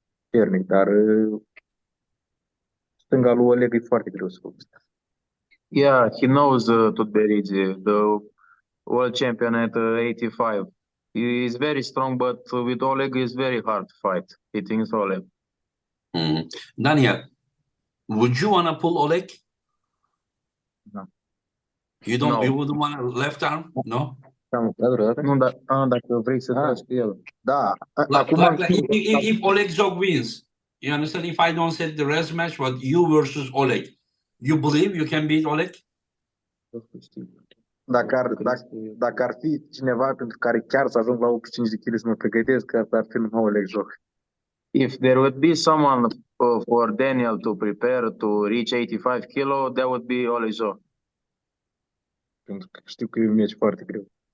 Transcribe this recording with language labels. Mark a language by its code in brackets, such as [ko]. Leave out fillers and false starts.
[ro] Puternic, dar stânga lui Oleg e foarte greu să facă. [en] Yeah, he knows Tudberidze, the world champion at 85. He is very strong, but with Oleg is very hard to fight. He thinks Oleg. Daniel, would you want to pull Oleg? No. You don't. No. You wouldn't want a left arm? No. [ro] Nu, dacă vrei să tragi cu el. Da. [en] If Oleg Zog wins, you understand? If I don't set the rest match, but you versus Oleg, you believe you can beat Oleg? [ro] Dacă ar fi cineva pentru care chiar să ajung la 85 de kg să mă pregătesc, asta ar fi numai Oleg Zog. [en] If there would be someone for Daniel to prepare to reach 85 kilo, that would be Oleg Zog. [ro] Pentru că știu că e un meci foarte greu.